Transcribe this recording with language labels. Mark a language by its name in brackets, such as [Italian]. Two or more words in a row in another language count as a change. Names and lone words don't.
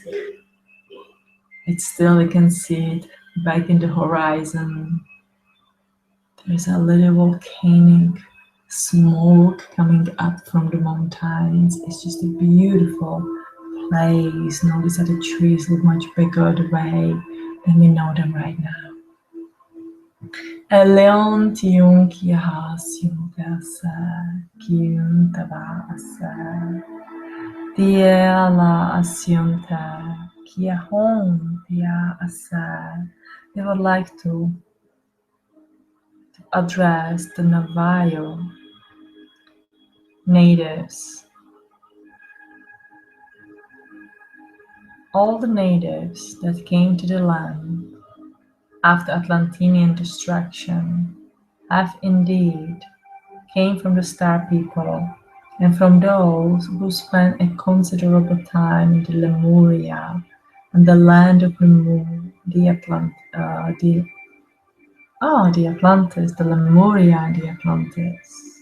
[English] It's still, you can see it back in the horizon. There's a little volcanic smoke coming up from the mountains. It's just a beautiful place. Notice that the trees look much bigger the way than we know them right now. Eleon tiun kia siun tersa, kiun taba asa. Dia la asionta, kia hon dia asa. They would like to address the Navajo natives. All the natives that came to the land after Atlantinian destruction have indeed came from the Star People and from those who spent a considerable time in the Lemuria and the land of the Atlantis, the Lemuria and the Atlantis.